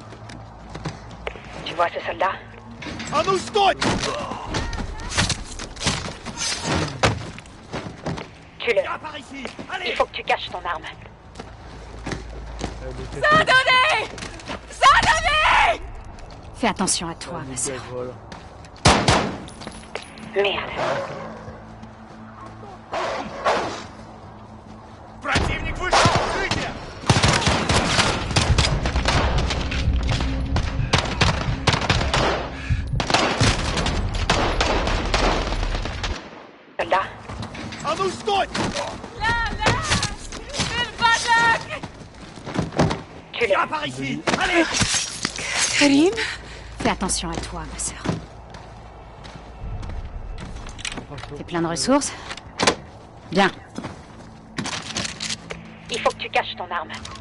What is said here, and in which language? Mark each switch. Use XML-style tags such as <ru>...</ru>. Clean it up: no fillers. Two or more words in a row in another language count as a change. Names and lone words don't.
<fr>Tu vois ce soldat? Tue-le. Il faut que tu caches ton arme. Ça a donné! Ça a donné! Fais attention à toi, ma sœur. Merde.</fr> <ru>Противник вышел в укрытие.</ru> <fr>Soldat?</fr> <ru>А ну стой!</ru> <fr>Tue-le. Viens par ici. Allez. Karim? Fais attention à toi, ma sœur. T'es plein de ressources? Bien. Il faut que tu caches ton arme.</fr>